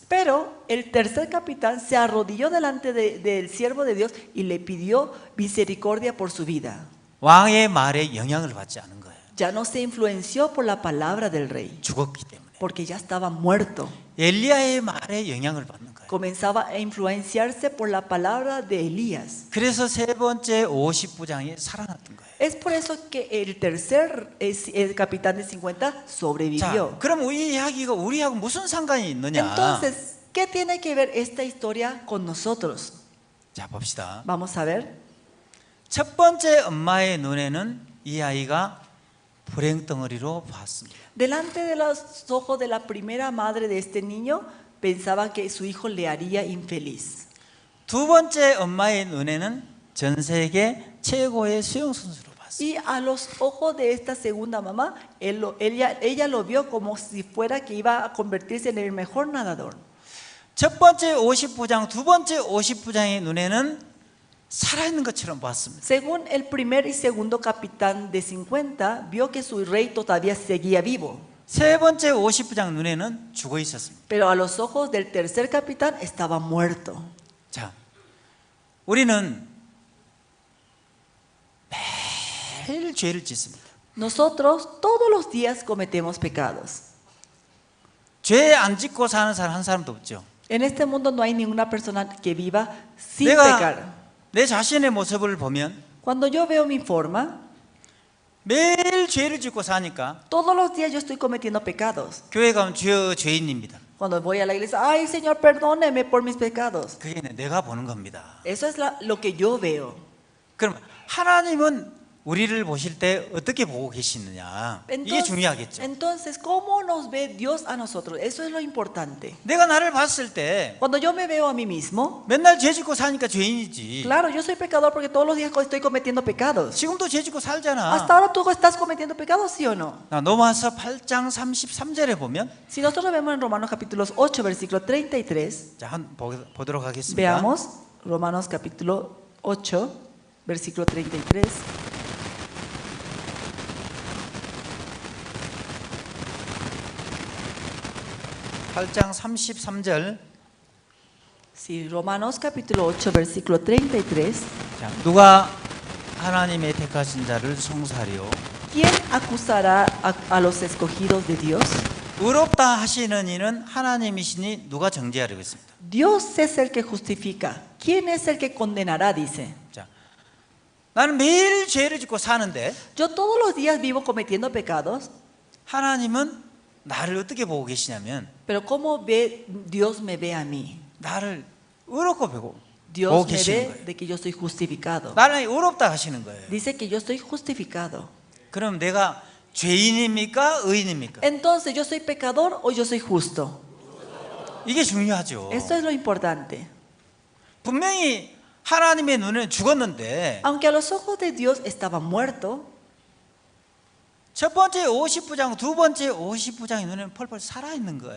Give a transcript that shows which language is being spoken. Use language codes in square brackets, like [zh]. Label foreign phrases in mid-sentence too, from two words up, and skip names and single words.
[es] Pero el tercer capitán se arrodilló delante del siervo de Dios y le pidió misericordia por su vida. [ko] 왕의 말에 영향을 받지 않은 거예요. [es] Ya no se influenció por la palabra del rey, [ko] 죽었기 때문에. [es] porque ya estaba muerto. [ko] 엘리야의 말에 영향을 받는 거예요. [es] Comenzaba a influenciarse por la palabra de Elías. [ko] 그래서 세 번째 50부장이 살아났던 거예요. [es] Es por eso que el capitán de 50 [ko] 자, [es] sobrevivió. [ko] 그럼 이 이야기가 우리하고 무슨 상관이 있느냐? [es] Entonces, ¿qué tiene que ver esta historia con nosotros? [ko] 자, 봅시다. [es] Vamos a ver. [ko] 첫 번째 엄마의 눈에는 이 아이가 불행덩어리로 봤습니다. [es] Delante de los ojos de la primera madre de este niño, pensaba que su hijo le haría infeliz. [ko] 두 번째 엄마의 눈에는 전 세계 최고의 수영선수로 봤습니다. [es] Y a los ojos de esta segunda mamá, ella lo vio como si fuera que iba a convertirse en el mejor nadador. [ko] 첫 번째 50부장, 두 번째 50부장의 눈에는 살아있는 것처럼 봤습니다. [es] Según el primer y segundo capitán de 50, vio que su rey todavía seguía vivo. [ko] 세 번째 50부장 눈에는 죽어 있었습니다. [es] Pero a los ojos del tercer capitán estaba muerto. [ko] 자, 우리는 매일 죄를 짓습니다. [es] Nosotros todos los días cometemos pecados. [ko] 죄 안 짓고 사는 사람 한 사람도 없죠. [es] En este mundo no hay ninguna persona que viva sin pecar. [ko] 내가 내 자신의 모습을 보면 [es] Cuando yo veo mi forma, [ko] 매일 죄를 짓고 사니까 [es] todos los días yo estoy cometiendo pecados. [ko] 교회 가면 주여 죄인입니다. [es] Cuando voy a la iglesia, ay Señor, perdóneme por mis pecados. [ko] 그게 내가 보는 겁니다. [es] Eso es lo que yo veo. [ko] 그럼 하나님은 우리를 보실 때 어떻게 보고 계시느냐? 이게 중요하겠죠. [es] Entonces, ¿cómo nos ve Dios a nosotros? Eso es lo importante. [ko] 내가 나를 봤을 때 [es] Cuando yo me veo a mí mismo, [ko] 맨날 죄 짓고 사니까 죄인이지. [es] claro, yo soy pecador porque todos los días estoy cometiendo pecados. [ko] 지금도 죄 짓고 살잖아. [es] Hasta ahora tú estás cometiendo pecados, ¿sí o no? [ko] 로마서 8장 33절에 보면 [es] Si nosotros vemos en Romanos capítulo 8, versículo 33, [ko] 자, 보도록 하겠습니다. [es] veamos Romanos capítulo 8, versículo 33. [ko] (8장 33절) [es] Sí, Romanos capítulo 8, versículo 33. [ko] 자, 누가 하나님의 택하신 자를 송사리요 [es] ¿Quién acusará a los escogidos de Dios? [ko] 의롭다 하시는 이는 하나님이시니 누가 정죄하려겠습니다. [es] Dios es el que justifica. ¿Quién es el que condenará? Dice. [ko] 자, 나는 매일 죄를 짓고 사는데 [es] Yo todos los días vivo cometiendo pecados, [ko] 하나님은 나를 어떻게 보고 계시냐면 [es] pero ¿cómo Dios me ve a mí? [ko] 나를 의롭고 보고 [es] Dios me [ko] 계시는 [es] ve [ko] 거예요. [es] de que yo soy justificado. [ko] 나를 의롭다 하시는 거예요. [es] Dice que yo estoy justificado. [ko] 그럼 내가 죄인입니까? 의인입니까? [es] Entonces, ¿yo soy pecador o yo soy justo? [ko] 이게 중요하죠. [es] Esto es lo importante. [ko] 분명히 하나님의 눈에 죽었는데 [es] Aunque a los ojos de Dios estaba muerto, [ko] 첫 번째 50부장, 두 번째 50부장의 눈에는 펄펄 살아있는 거예요.